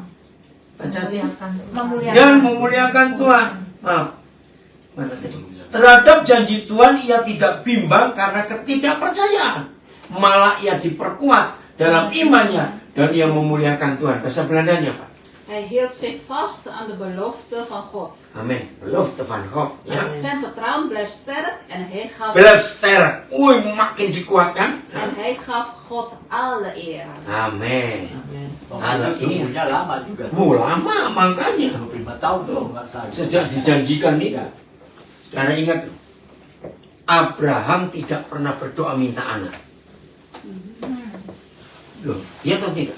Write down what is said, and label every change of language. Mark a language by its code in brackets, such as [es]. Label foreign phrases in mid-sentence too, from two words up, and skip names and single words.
[id] Baca dan memuliakan Tuhan. Maaf. Mana tadi? Terhadap janji Tuhan ia tidak bimbang karena ketidakpercayaan. Malah ia diperkuat dalam imannya dan ia memuliakan Tuhan. Bahasa Belandanya Pak. [nl] Hij hield zich vast aan de belofte van God. Amin. Belofte van God. Ya. Zijn vertrouwen bleef sterk en hij gaf, Blijf sterk. [id] Makin dikuatkan. [nl] en hij gaf God alle eer. [id] Amin. Kalau itu punya lama juga. Lama makanya. 25 tahun loh nggak salah. Sejak dijanjikan itu. Karena ingat, Abraham tidak pernah berdoa minta anak. Loh, iya atau tidak?